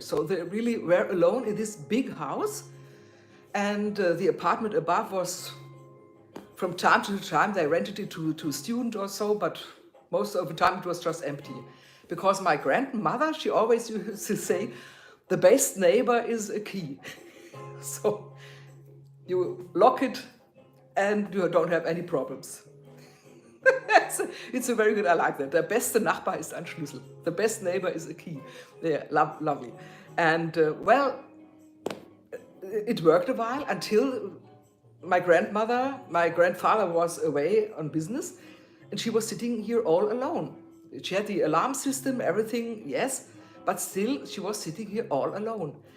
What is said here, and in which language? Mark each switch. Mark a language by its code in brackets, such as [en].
[en] So they really were alone in this big house. And the apartment above was, from time to time, they rented it to a student or so, but most of the time it was just empty. Because my grandmother, she always used to say, the best neighbor is a key. So you lock it and you don't have any problems. It's a very good, I like that. [de] Der beste Nachbar ist ein Schlüssel. [en] The best neighbor is a key. Yeah, lovely. And well, it worked a while until my grandfather was away on business, and she was sitting here all alone. She had the alarm system, everything, yes, but still she was sitting here all alone.